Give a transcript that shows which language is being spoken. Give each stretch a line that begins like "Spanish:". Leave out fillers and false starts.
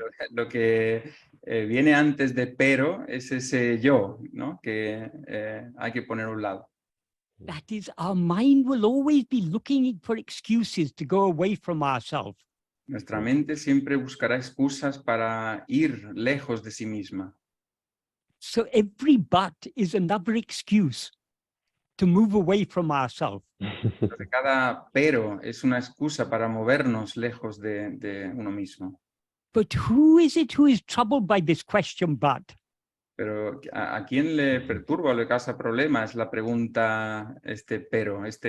Spanish: Lo que viene antes de pero es ese yo, ¿no? Que hay que poner a un lado.
English: That is, our mind will always be looking for excuses to go away from ourselves.
Spanish: Nuestra mente siempre buscará excusas para ir lejos de sí misma.
English: So every but is another excuse to move away from ourselves.
Spanish: Entonces, cada pero es una excusa para movernos lejos de uno mismo.
English: But who is it who is troubled by this question but?
Spanish: Pero ¿a quién le perturba o le causa problemas la pregunta este pero?